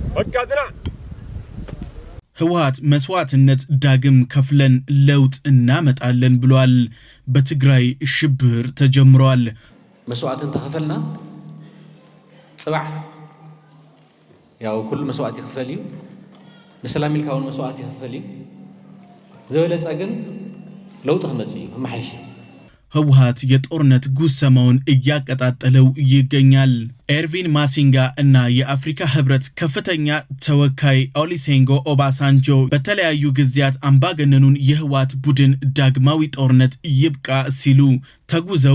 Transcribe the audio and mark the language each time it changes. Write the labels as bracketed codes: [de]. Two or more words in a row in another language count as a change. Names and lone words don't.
[am] ህወሓት መስዋዕትነት ዳግም ከፍለን ለውጥ እናመጣለን ብሏል። በትግራይ ሽብር ተጀምሯል። [ti] መስዋዕትን ተከፈልና ጽባሕ ያው ኩሉ መስዋዕት ይከፈል እዩ ንሰላም ኢልካውን መስዋዕት ይከፈል እዩ ዝበለጸ ግን ለውጥ ክመጽ እዩ ማሕሽ [am] ህወሓት የጦርነት ጉሰማውን እያቀጣጠለው ይገኛል። ኤርቪን ማሲንጋ እና የአፍሪካ ህብረት ከፍተኛ ተወካይ ኦሉሴጉን ኦባሳንጆ በተለያዩ ጊዜያት አምባገነኑን የህወሓት ቡድን ዳግማዊ ጦርነት ይብቃ ሲሉ ተጉዘው